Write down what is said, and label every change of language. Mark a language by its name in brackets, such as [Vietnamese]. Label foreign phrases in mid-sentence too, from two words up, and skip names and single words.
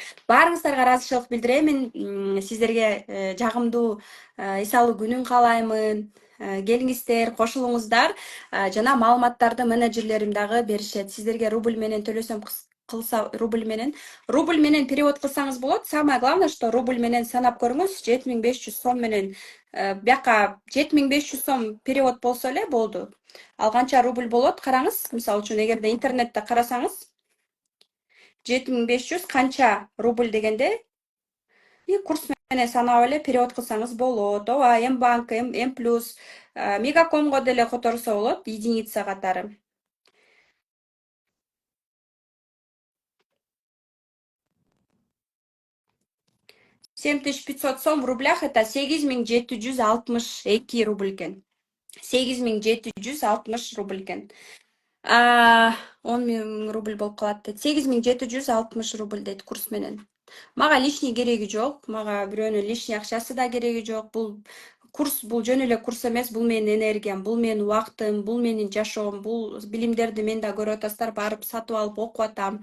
[Kyrgyz] Баарыңыздарга ыраазычылык билдирем. Мен сиздерге жагымдуу, эс алуу күнүн каалаймын. Келиңиздер, кошулуңуздар. Жана маалыматтарды менеджерлерим дагы беришет. Сиздерге рубль менен төлөсөм кылса рубль менен перевод кылсаңыз болот. [Russian] Самое главное, что [Kyrgyz] рубль менен санап көрүңүз. 7500 сом менен бияка 7500 сом перевод болсо эле болду. Ал канча рубль болот? Караңыз. Мисалы үчүн эгерде интернетте карасаңыз 7500 канча рубль дегенде курс менен санап эле перевод кылсаңыз болот. Ооба, М-банк, М+, Мегакомго деле которсо болот, единица катары. [Russian] $7500 сом в рублях это 8762 рубль экен. [Kyrgyz] 8760 рубль экен. 10 000 рубль болуп калат дейт. 8760 рубль дейт курс менен. Мага лишний кереги жок. Мага бирөөнүн лишний акчасы да кереги жок. Бул курс, бул жөн эле курс эмес, бул менин энергиям, бул менин убактым, бул менин жашоом, бул билимдерди мен да көрүп атасыздар, барып сатып алып окуп атам.